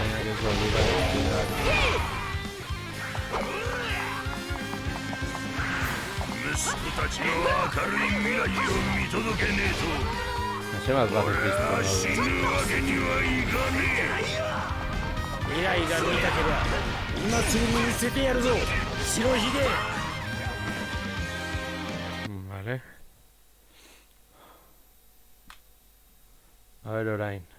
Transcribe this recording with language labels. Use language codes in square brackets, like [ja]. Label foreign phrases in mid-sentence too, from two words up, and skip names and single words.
[ja] 息子たちの明るい未来を見届けねえと死ぬわけにはいかねえ。未来が見たけりゃ今すぐに見せてやるぞ白ひげ。 [es] Vale. A ver, Orain.